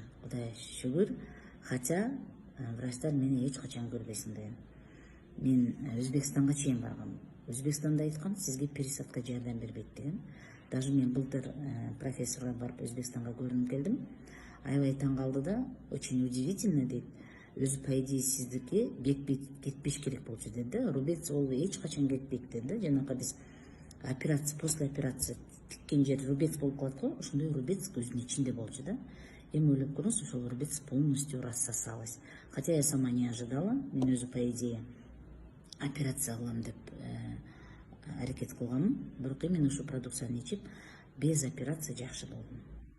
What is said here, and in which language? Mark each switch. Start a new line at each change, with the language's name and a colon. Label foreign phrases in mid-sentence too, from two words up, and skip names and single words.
Kyrgyz: Кудайга шүгүр. Хотя врачтар мени эч качан көрбөйсүң деген. Мен Өзбекстанга чейин баргам. Өзбекстанда айткан, сизге пересадка жардам бербейт деген. Даже мен былтыр профессорго барып Өзбекстанга көрүнүп келдим. Аябай таң калды да,
Russian: очень удивительно дейт.
Kyrgyz: Өзү
Russian: по идее
Kyrgyz: сиздики кетпеш керек болчу деди. Рубец ол эч качан кетпейт деди. Жанакы биз операция,
Russian: после операция
Kyrgyz: тиккен жер рубец болуп калат го, ошондой рубец көздүн ичинде болчу да. Эми ойлоп көрүңүз, ошол рубец
Russian: полностью рассосалась. Хотя я сама не ожидала.
Kyrgyz: Мен өзү
Russian: по идее
Kyrgyz: операция кылам деп аракет кылганмын. Бирок именно ушу продукцияны ичип,
Russian: без операция
Kyrgyz: жакшы болдум.